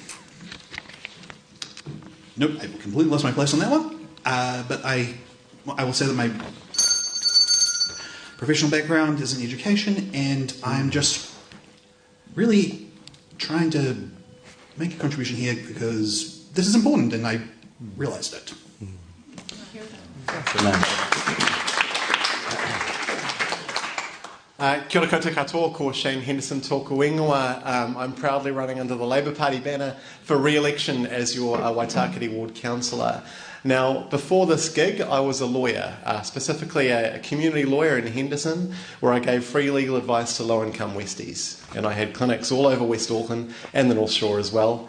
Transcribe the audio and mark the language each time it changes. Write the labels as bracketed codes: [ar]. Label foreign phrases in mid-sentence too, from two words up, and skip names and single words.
[en] Nope, I completely lost my place on that one. But I will say that my professional background is in education, and I'm just really trying to make a contribution here because this is important and I realised it. [mi] Kia ora koutou katoa, ko Shane Henderson tōku ingoa. [en] I'm proudly running under the Labour Party banner for re-election as your Waitakere Ward Councillor. Now, before this gig, I was a lawyer, specifically a community lawyer in Henderson, where I gave free legal advice to low-income Westies. And I had clinics all over West Auckland and the North Shore as well.